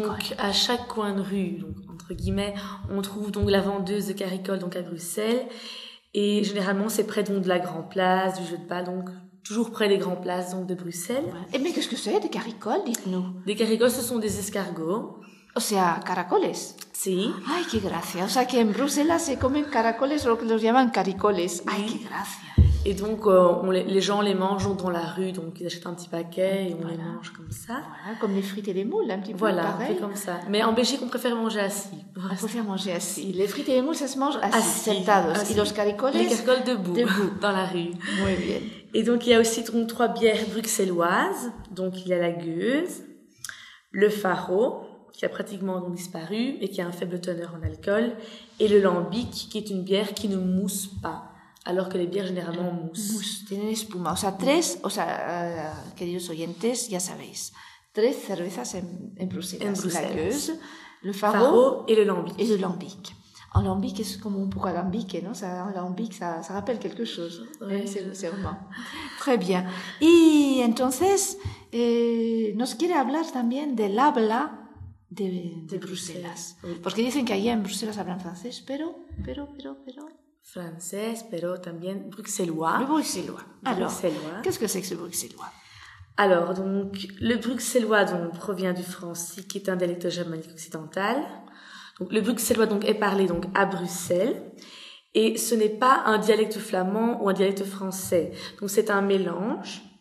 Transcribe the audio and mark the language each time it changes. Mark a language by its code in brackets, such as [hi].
[fr] Donc à chaque coin de rue, donc, entre guillemets, on trouve donc la vendeuse de caricoles donc à Bruxelles. Et généralement, c'est près donc de la Grand Place, du jeu de balle, donc toujours près des grandes places donc de Bruxelles. Ouais. Et mais qu'est-ce que c'est des caricoles, dites-nous. Des caricoles, ce sont des escargots. [es] O sea, caracoles. Sí. Ay, qué gracia. O sea, que en Bruselas se comen caracoles, lo que los llaman caricoles. Ay, qué gracia. [fr] Et donc, les gens les mangent dans la rue, donc ils achètent un petit paquet et on voilà. les mange comme ça. Voilà, comme les frites et les moules, un petit peu voilà, pareil. Voilà, un peu comme ça. Mais en Belgique, on préfère manger assis. On préfère manger assis. Les frites et les moules, ça se mange assis, sentados. [es] Et los caricoles, [fr] les caricoles debout, debout, dans la rue. [es] Muy bien. [fr] Et donc, il y a aussi donc, trois bières bruxelloises. Donc, il y a la Gueuse, le Faro, qui a pratiquement disparu et qui a un faible teneur en alcool, et le lambic, qui est une bière qui ne mousse pas, alors que les bières généralement moussent. Moussent, [es] tienen espuma. O sea, tres, o sea, queridos oyentes, ya sabéis, tres cervezas en Bruselas. En Bruselas. [fr] La Gueuse, le Faro et le lambic. Et le lambic. En lambic, c'est comme un peu alambiqué, non? Ça, en lambic, ça rappelle quelque chose. Oui, c'est vraiment. Très bien. [es] Et entonces, nos quiere hablar también del habla de Bruselas. Bruselas. Porque dicen que allá en Bruselas hablan francés, pero... Francés, pero también bruxellois. [fr] Le bruxellois. Alors, bruxellois. Qu'est-ce que c'est que ce bruxellois? Alors, donc, le bruxellois donc, provient du français, qui est un dialecte germanique occidental. Donc, le bruxellois donc, est parlé donc, à Bruxelles. Et ce n'est pas un dialecte flamand ou un dialecte français. Donc, c'est un mélange.